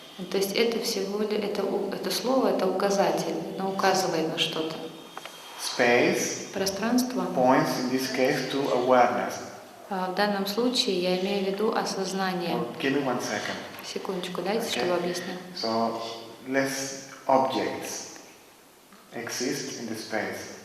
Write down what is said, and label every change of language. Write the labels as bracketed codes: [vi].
[ru] То есть это всего лишь это слово, это указатель, оно указывает на что-то. [en] Space [ru] Пространство. [en] points in this case to awareness. [ru] В данном случае я имею в виду осознание. [en] Give me 1 second. [ru] Секундочку, дайте, [en] Okay. [ru] чтобы объяснить. [en] So, less objects exist in the space.